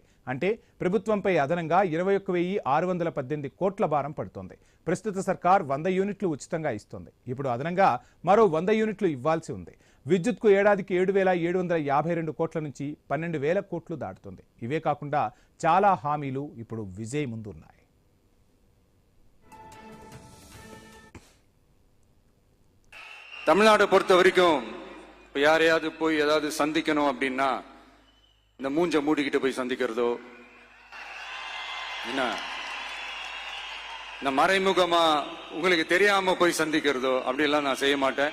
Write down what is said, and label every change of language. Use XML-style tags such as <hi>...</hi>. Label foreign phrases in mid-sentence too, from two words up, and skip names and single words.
<te>అంటే ప్రభుత్వంపై అదనంగా 21,618 కోట్ల భారం పడుతోంది. ప్రస్తుత సర్కార్ 100 యూనిట్లు ఉచితంగా ఇస్తోంది. ఇప్పుడు అదనంగా మరో 100 యూనిట్లు ఇవ్వాల్సి ఉంది. విద్యుత్కు ఏడాదికి 7,752 కోట్ల నుంచి 12,000 కోట్లు దాటుతుంది. ఇవే కాకుండా చాలా హామీలు ఇప్పుడు విజయ్ ముందు ఉన్నాయి.</te> <ta>தமிழ்நாடு பொறுத்த வரைக்கும் இப்போ யாரையாவது போய் ஏதாவது சந்திக்கணும் அப்படின்னா இந்த மூஞ்ச மூடிக்கிட்டு போய் சந்திக்கிறதோ, என்ன இந்த மறைமுகமா உங்களுக்கு தெரியாம போய் சந்திக்கிறதோ அப்படியெல்லாம் நான் செய்ய மாட்டேன்.</ta>